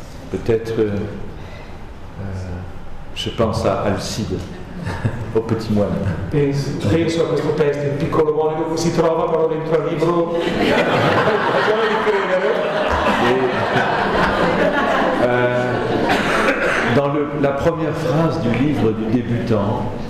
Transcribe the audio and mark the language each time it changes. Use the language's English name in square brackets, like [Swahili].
[French] Peut-être, je pense à Alcide, au petit moine. [Italian] Penso a questo testo, il piccolo monaco che si trova però dentro al libro, ragione di credere. [French] Dans la première phrase du livre du débutant,